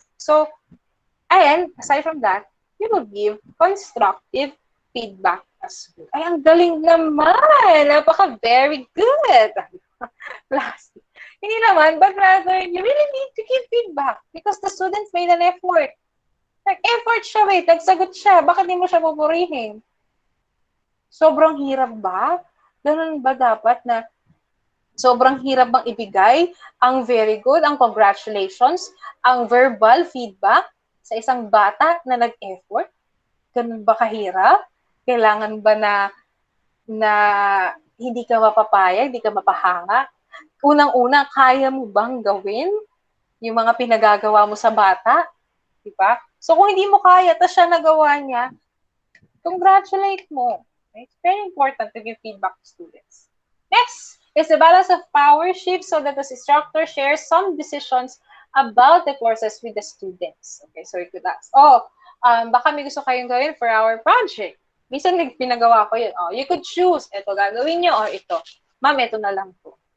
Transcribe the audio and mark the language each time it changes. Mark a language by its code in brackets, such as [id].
[en] So, and aside from that, you will give constructive feedback as well. [tl] Ay, ang galing naman! [en] Very good! [tl] Plastic. Hindi naman, [en] but rather, you really need to give feedback because the students made an effort. [tl] Nag-effort siya, nagsagot siya. Bakit di mo siya pupurihin? Sobrang hirap ba? Ganun ba dapat na sobrang hirap bang ibigay ang very good, ang congratulations, ang verbal feedback sa isang bata na nag-effort? Ganun ba kahirap? Kailangan ba na hindi ka mapapayag, hindi ka mapahanga? Unang-una, kaya mo bang gawin yung mga pinagagawa mo sa bata? Di ba? So, kung hindi mo kaya, tapos siya nagawa niya, congratulate mo. Okay? [en] It's very important to give feedback to students. Next is the balance of power shift so that the instructor shares some decisions about the courses with the students. Okay, so you could ask, [tl] baka may gusto kayong gawin [en] for our project. [tl] Minsan pinagawa ko yun. [en] Oh, you could choose, [tl] ito gagawin nyo or ito. Ma'am, ito na lang po.